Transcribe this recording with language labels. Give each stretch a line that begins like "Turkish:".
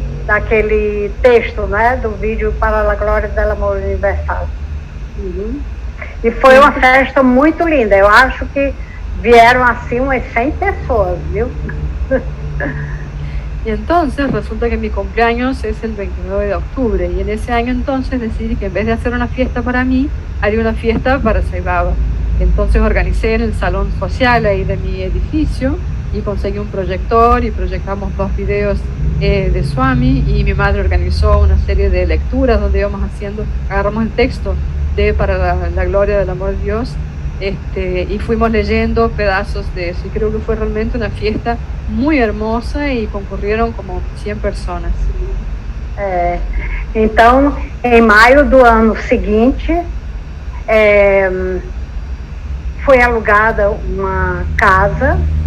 Portuguese: daquele texto, né, do vídeo Para a Glória do Amor Universal. E foi uma festa muito linda. Eu acho que
Spanish: vieron así unas 100 personas, ¿vio? Y entonces resulta que mi cumpleaños es el 29 de octubre y en ese año entonces decidí que en vez de hacer una fiesta para mí, haría una fiesta para Saibaba. Entonces organicé en el salón social ahí de mi edificio y conseguí un proyector y proyectamos 2 videos de Swami, y mi madre organizó una serie de lecturas donde íbamos agarramos el texto de Para la Gloria del Amor de Dios, y fuimos leyendo pedazos de eso, y creo que fue realmente una fiesta muy hermosa y concurrieron como 100 personas.
Portuguese: Então, em maio do ano seguinte, foi alugada uma casa.